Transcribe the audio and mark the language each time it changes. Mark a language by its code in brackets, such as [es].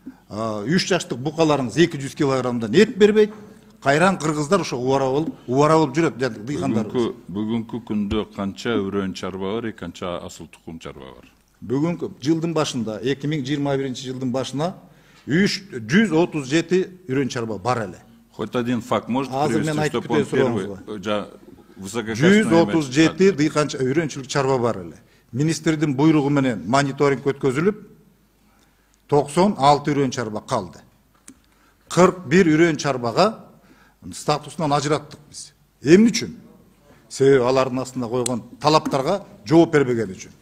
[ky] 3 жаштык букаларыңыз 200 килограммдан эт бербейт. Кайран кыргыздар ошо убара болуп жүрөт дыйкандарыбыз. Бүгүнкү күндө канча үрөн чарба бар, канча асыл тукум чарба бар? Бүгүнкү жылдын башында 2021-жылдын башына 137 үрөн чарба бар эле. [ru] Хоть один факт можете привести, что он первый, [ky] 137 дыйканча үрөнчүлүк чарба бар эле. Министрдин буйругу менен мониторинг өткөзүлүп, 96 үрөн чарба калды. 41 үрөн чарбага статусунан ажыраттык биз. Эмне үчүн? Себеби алардын астына койгон талаптарга жооп бербеген үчүн.